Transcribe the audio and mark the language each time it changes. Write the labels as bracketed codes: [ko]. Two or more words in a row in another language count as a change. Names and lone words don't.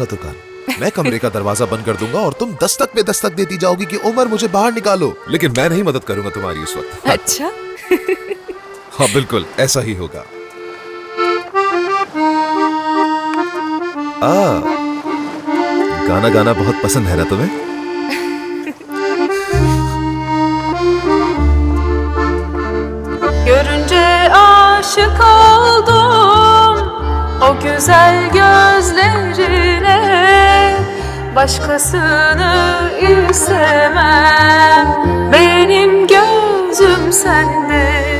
[ur] تو میں کمرے کا دروازہ بند کر دوں گا اور تم دستک پہ دستک دیتی جاؤ گی کہ عمر مجھے باہر نکالو. لیکن میں نہیں مدد کروں گا تمہاری اس وقت. अच्छा। ہاں بالکل ایسا ہی ہوگا. گانا گانا بہت پسند ہے نا تمہیں? [tr] Görünce aşık oldum o güzel gözlerine, başkasını istemem, benim gözüm sende.